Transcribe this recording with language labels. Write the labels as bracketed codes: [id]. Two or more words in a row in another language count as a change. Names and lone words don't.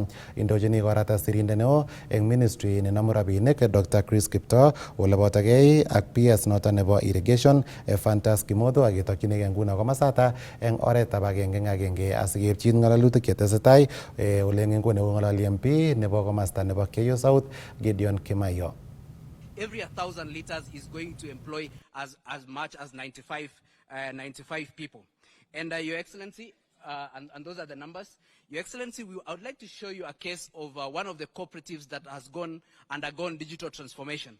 [kln] Indojini korata sirindet neo eng ministry nenomu rabinik Dr. Chris Kiptoo ole botokei ak PS noto nebo irrigation Fantas Kimotho ak ketokyinigei nguno komasata eng oretab agenge asikepchin ng'alalutik chetesetai ole eng nguni kong'ololi MP nebo komasta nebo Keiyo South Gideon Kimayo. [en] Every 1,000 liters is going to employ as much as 95 people. And Your Excellency, and those are the numbers. Your Excellency, I would like to show you a case of one of the cooperatives that has undergone digital transformation.